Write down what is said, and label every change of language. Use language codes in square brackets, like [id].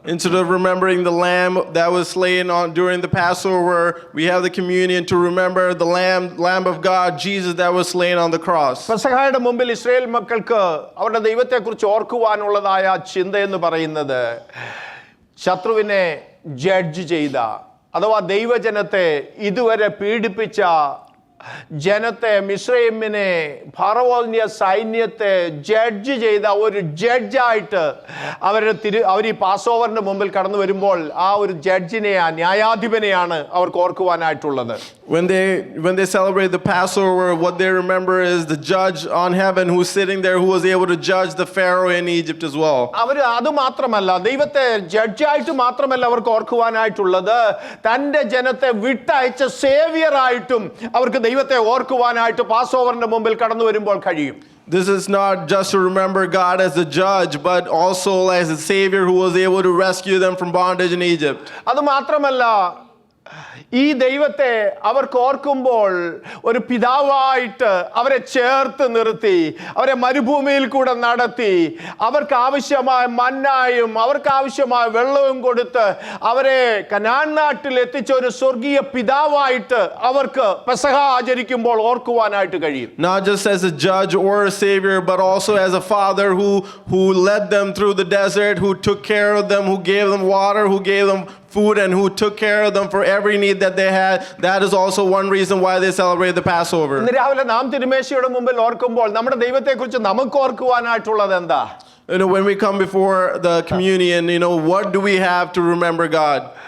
[en] Instead of remembering the lamb that was slain during the Passover, we have the communion to remember the lamb of God, Jesus, that was slain on the cross. [ml] പെസഹയുടെ മുമ്പിൽ Israel മക്കൾക്ക് അവരുടെ ദൈവത്തെക്കുറിച്ച് ഓർക്കുവാനുള്ളതായ ചിന്ത എന്ന് പറയുന്നത് ശത്രുവിനെ judge ചെയ്ത, അഥവാ ദൈവജനത്തെ ഇതുവരെ പീഡിപ്പിച്ച ജനത്തെ, മിസ്രൈമിനെ, ഫറവോന്റെ സൈന്യത്തെ ജഡ്ജ് ചെയ്ത ഒരു ജഡ്ജായിട്ട് അവർ ഈ പാസ്ഓവറിന്റെ മുമ്പിൽ കടന്നു വരുമ്പോൾ ആ ഒരു ജഡ്ജിനെയാണ്, ന്യായാധിപനെയാണ് അവർക്ക് ഓർക്കുവാനായിട്ടുള്ളത്. [en] When they celebrate the Passover, what they remember is the judge on heaven who's sitting there, who was able to judge the Pharaoh in Egypt as well. [ml] അവർ അത് മാത്രമല്ല, ദൈവത്തെ ജഡ്ജായിട്ട് മാത്രമല്ല അവർക്ക് ഓർക്കുവാനായിട്ടുള്ളത്, തൻ്റെ ജനത്തെ വിട്ടയച്ച സേവിയറായിട്ടും അവർക്ക് ദൈവത്തെ ഓർക്കുവാനായിട്ട് പാസ്ഓവറിന്റെ മുമ്പിൽ കടന്നു വരുമ്പോൾ കഴിയും. [en] This is not just to remember God as the judge, but also as a savior who was able to rescue them from bondage in Egypt. [ml] അത് മാത്രമല്ല, ഈ ദൈവത്തെ അവർക്ക് ഓർക്കുമ്പോൾ ഒരു പിതാവായിട്ട് അവരെ ചേർത്ത് നിർത്തി, അവരെ മരുഭൂമിയിൽ കൂടെ നടത്തി, അവർക്ക് ആവശ്യമായ മന്നായും അവർക്ക് ആവശ്യമായ വെള്ളവും കൊടുത്ത് അവരെ കനാൻ നാട്ടിൽ എത്തിച്ച ഒരു സ്വർഗീയ പിതാവായിട്ട് അവർക്ക് പെസഹ ആചരിക്കുമ്പോൾ ഓർക്കുവാനായിട്ട് കഴിയും. [en] Not just as a judge or a savior, but also as a father who led them through the desert, who took care of them, who gave them water, who gave them food, and who took care of them for every need that they had. That is also one reason why they celebrate the Passover. [ml] ഇന്ന് രാവിലെ നാം തിരുമേശയുടെ മുമ്പിൽ ഓർക്കുമ്പോൾ നമ്മുടെ ദൈവത്തെക്കുറിച്ച് നമുക്ക് ഓർക്കുവാനായിട്ടുള്ളത് എന്താ? [en] When we come before the communion, what do we have to remember God?